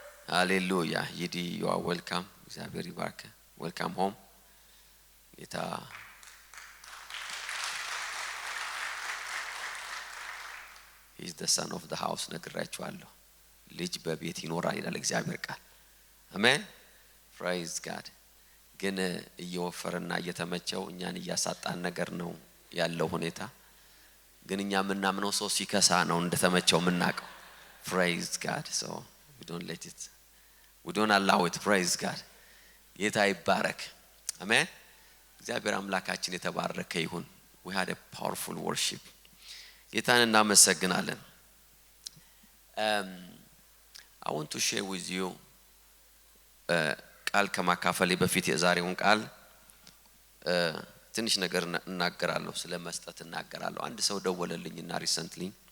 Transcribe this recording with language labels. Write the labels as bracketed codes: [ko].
[am] ሃሌሉያ። ይዲ [en] you are welcome። [am] እግዚአብሔር ይባርክ። [en] welcome home። [am] ጌታ [en] he is the son of the house [am] ነግራችኋለሁ። ልጅ በቤት ይኖራል ይላል እግዚአብሔር ቃል። አሜን። [en] praise god። [am] ግን እየወፈረና እየተመቸው እኛን እያሳጣን ነገር ነው ያለው ሁኔታ። ግን እኛ ምናምነው ሰው ሲከሳ ነው እንደተመቸው ምናቀው። praise god. [en] so we don't let it, we don't allow it. praise god. [am] ጌታ ይባረክ። አሜን። እግዚአብሔር አምላካችን የተባረከ ይሁን። [en] we had a powerful worship. [am] ጌታን እናመሰግናለን። [en] I want to share with you [am] ቃል ከማካፈሌ በፊት የዛሬውን ቃል ትንሽ ነገር እናገራለሁ። ስለ መስጠት እናገራለሁ። አንድ ሰው ደወለልኝና ሪሰንትሊ